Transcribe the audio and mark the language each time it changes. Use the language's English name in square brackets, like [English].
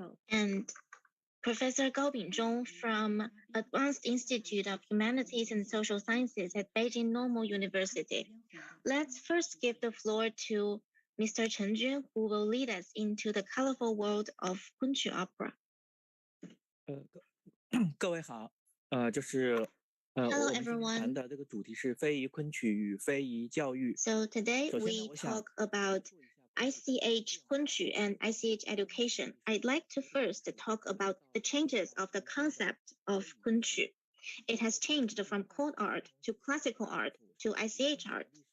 [English] And Professor Gao Bingzhong from Advanced Institute of Humanities and Social Sciences at Beijing Normal University. Let's first give the floor to Mr. Chen Jun, who will lead us into the colorful world of Kunqu opera. [Chinese] 各位好，这是我们今天谈的这个主题是非遗昆曲与非遗教育。 [English] So today we talk about ICH Kunqu and ICH education. I'd like to first talk about the changes of the concept of Kunqu. It has changed from court art to classical art to ICH art.